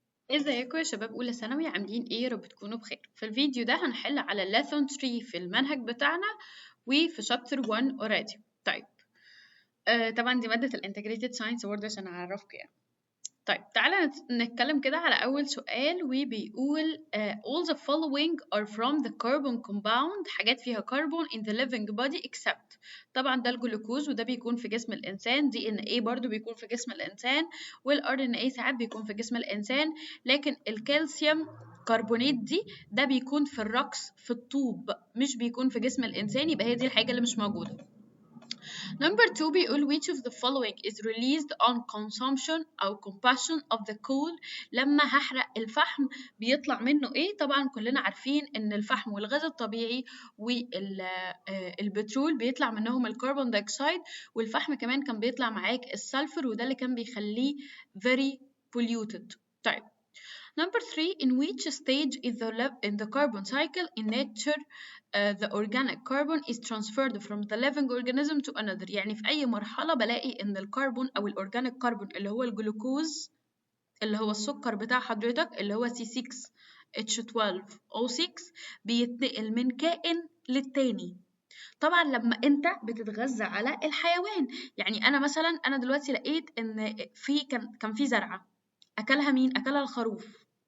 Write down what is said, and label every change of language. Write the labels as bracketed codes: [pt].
[ar] ازيكم يا شباب اولى ثانوي عاملين ايه؟ يا رب تكونوا بخير. في الفيديو ده هنحل على lesson 3 في المنهج بتاعنا وفي [en] chapter 1 already. [ar] طيب طبعا دي مادة الانتجريتد ساينس برضه عشان اعرفكم يعني. طيب تعالى نتكلم كده على أول سؤال وبيقول [en] all the following are from the carbon compound، [ar] حاجات فيها كربون [en] in the living body except. [ar] طبعا ده الجلوكوز وده بيكون في جسم الإنسان، DNA برضو بيكون في جسم الإنسان، والRNA ساعات بيكون في جسم الإنسان، لكن الكالسيوم كربونات ده بيكون في الرقص في الطوب، مش بيكون في جسم الإنسان، يبقى هي دي الحاجة اللي مش موجودة. [en] Number 2 بيقول which of the following is released on consumption أو combustion of the coal. [ar] لما هحرق الفحم بيطلع منه إيه؟ طبعا كلنا عارفين إن الفحم والغاز الطبيعي والبترول بيطلع منهم الكربون دايوكسيد، والفحم كمان كان بيطلع معاك السلفر، وده اللي كان بيخليه [en] very polluted. طيب Number 3 in which stage in the carbon cycle in nature the organic carbon is transferred from the living organism to another. [ar] يعني في أي مرحلة بلاقي إن الكربون أو الأورجانيك كربون اللي هو الجلوكوز اللي هو السكر بتاع حضرتك اللي هو C6H12O6 بيتنقل من كائن للتاني. طبعا لما انت بتتغذى على الحيوان، يعني انا دلوقتي لقيت ان كان في زرعه اكلها مين؟ اكلها الخروف.